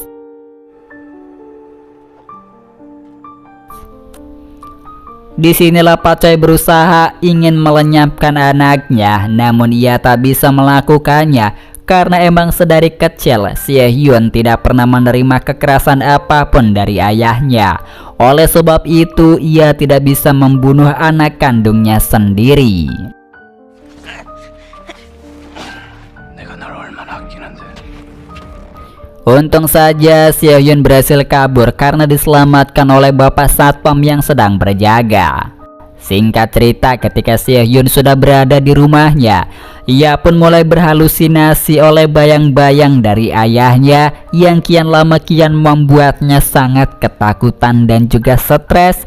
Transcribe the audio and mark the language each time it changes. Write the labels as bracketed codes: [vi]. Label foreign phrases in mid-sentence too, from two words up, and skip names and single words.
[id] Disinilah Pak Choi berusaha ingin melenyapkan anaknya, namun ia tak bisa melakukannya karena emang sedari kecil Se-hyun tidak pernah menerima kekerasan apapun dari ayahnya. Oleh sebab itu ia tidak bisa membunuh anak kandungnya sendiri. [ko] 내가 널 얼마나 아끼는데. [id] Untung saja Se-hyun berhasil kabur karena diselamatkan oleh bapak satpam yang sedang berjaga. Singkat cerita, ketika Se-hyun sudah berada di rumahnya, ia pun mulai berhalusinasi oleh bayang-bayang dari ayahnya yang kian lama kian membuatnya sangat ketakutan dan juga stres.